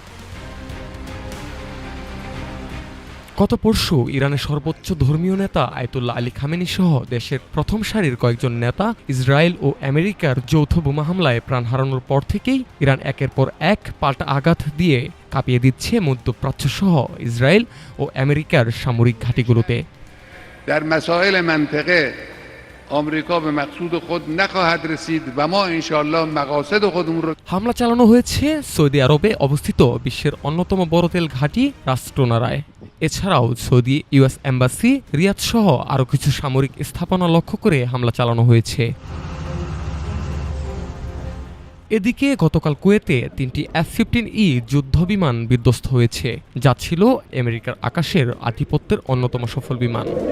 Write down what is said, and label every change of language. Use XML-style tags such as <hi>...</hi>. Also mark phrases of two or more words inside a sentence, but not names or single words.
<bn>গত পরশু ইরানের সর্বোচ্চ ধর্মীয় নেতা আয়াতুল্লাহ আলী খামেনি সহ দেশের প্রথম সারির কয়েকজন নেতা ইসরায়েল ও আমেরিকার যৌথ বোমা হামলায় প্রাণ হারানোর পর থেকেই ইরান একের পর এক পাল্টা আঘাত দিয়ে কাঁপিয়ে দিচ্ছে মধ্যপ্রাচ্য সহ ইসরায়েল ও আমেরিকার সামরিক ঘাঁটিগুলোতে।</bn> <fa>در مسائل منطقه آمریکا به مقصود خود نخواهد رسید و ما انشاءالله مقاصد خودمون رو</fa> <bn>হামলা চালানো হয়েছে সৌদি আরবে অবস্থিত বিশ্বের অন্যতম বড় তেল ঘাঁটি রাস্টোনারায়। এছাড়াও সৌদি ইউএস এম্বাসি, রিয়াদ সহ আরও কিছু সামরিক স্থাপনা লক্ষ্য করে হামলা চালানো হয়েছে। এদিকে গতকাল কুয়েতে 3টি F-15E যুদ্ধবিমান বিধ্বস্ত হয়েছে, যা ছিল আমেরিকার আকাশের আধিপত্যের অন্যতম সফল বিমান।</bn>